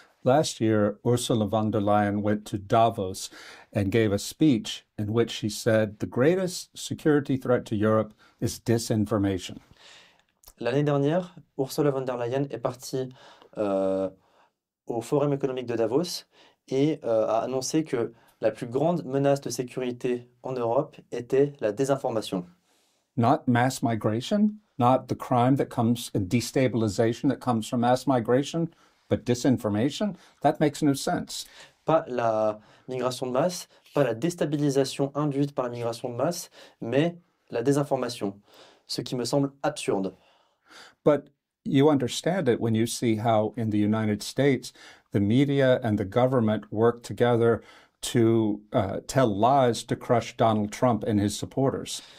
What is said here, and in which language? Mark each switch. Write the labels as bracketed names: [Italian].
[English] Last year, Ursula von der Leyen went to Davos and gave a speech in which she said the greatest security threat to Europe is disinformation. [French] L'année dernière, Ursula von der Leyen est partie au Forum économique de Davos et a annoncé que la plus grande menace de sécurité en Europe était la désinformation. [English] Not mass migration, not the crime that comes and destabilization that comes from mass migration, but disinformation. That makes no sense. [French] Pas la migration de masse, pas la déstabilisation induite par la migration de masse, mais la désinformation, ce qui me semble absurde. [English] But you understand it when you see how in the United States, the media and the government work together to tell lies to crush Donald Trump and his supporters.